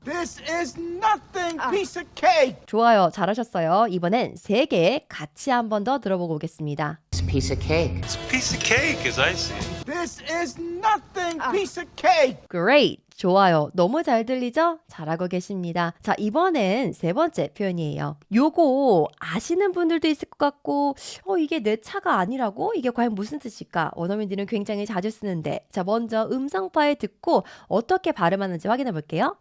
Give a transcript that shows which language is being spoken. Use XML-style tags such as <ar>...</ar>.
<en>This is nothing, piece of cake.</en> <ko>좋아요. 잘하셨어요. 이번엔 3개 같이 한 번 더 들어보고 오겠습니다.</ko> <en>It's a piece of cake. It's a piece of cake as I see it. This is nothing, piece of cake.</en> <ko>Great. 좋아요. 너무 잘 들리죠? 잘하고 계십니다. 자, 이번엔 3번째 표현이에요. 요거 아시는 분들도 있을 것 같고 이게 내 차가 아니라고? 이게 과연 무슨 뜻일까? 원어민들은 굉장히 자주 쓰는데 자, 먼저 음성 파일 듣고 어떻게 발음하는지 확인해 볼게요.</ko>